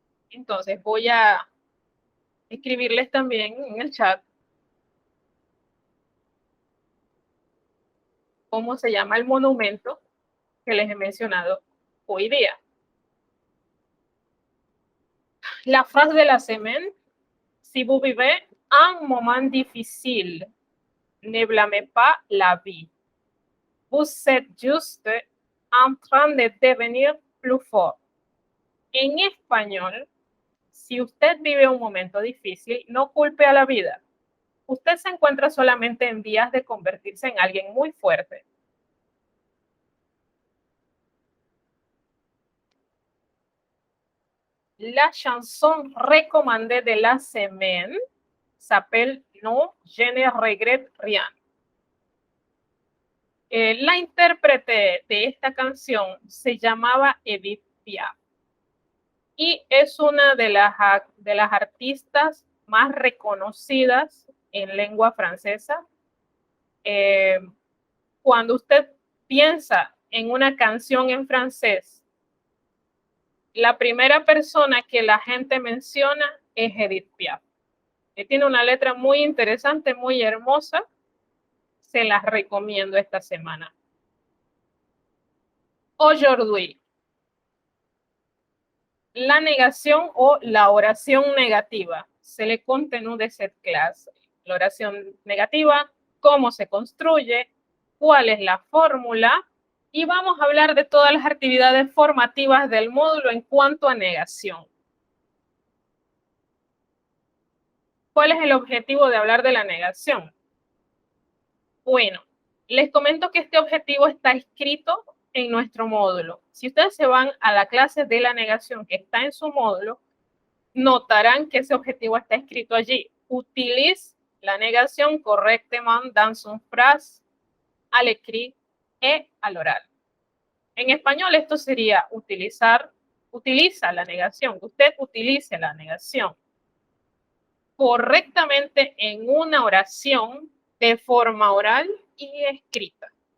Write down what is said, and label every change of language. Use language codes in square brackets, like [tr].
[es] Entonces voy a escribirles también en el chat cómo se llama el monumento que les he mencionado hoy día. [fr] La frase de la semaine: si vous vivez un moment difficile, ne blâmez pas la vie. Vous êtes juste en train de devenir plus fort. [es] En español, si usted vive un momento difícil, no culpe a la vida. Usted se encuentra solamente en vías de convertirse en alguien muy fuerte. [fr] La chanson recommandée de la semaine s'appelle Non, je ne regrette rien. [es] La intérprete de esta canción se llamaba Edith Piaf y es una de las artistas más reconocidas en lengua francesa. Cuando usted piensa en una canción en francés, la primera persona que la gente menciona es Edith Piaf. Tiene una letra muy interesante, muy hermosa. Se las recomiendo esta semana. [fr] Aujourd'hui. [es] La negación o la oración negativa. [fr] C'est le contenu de cette clase. [es] La oración negativa, cómo se construye, cuál es la fórmula, y vamos a hablar de todas las actividades formativas del módulo en cuanto a negación. ¿Cuál es el objetivo de hablar de la negación? Bueno, les comento que este objetivo está escrito en nuestro módulo. Si ustedes se van a la clase de la negación que está en su módulo, notarán que ese objetivo está escrito allí. Utilice la negación [fr] correctement dans son phrase, à l'écrit et à l'oral. [es] En español esto sería utiliza la negación, usted utilice la negación correctamente en una oración de forma oral y escrita.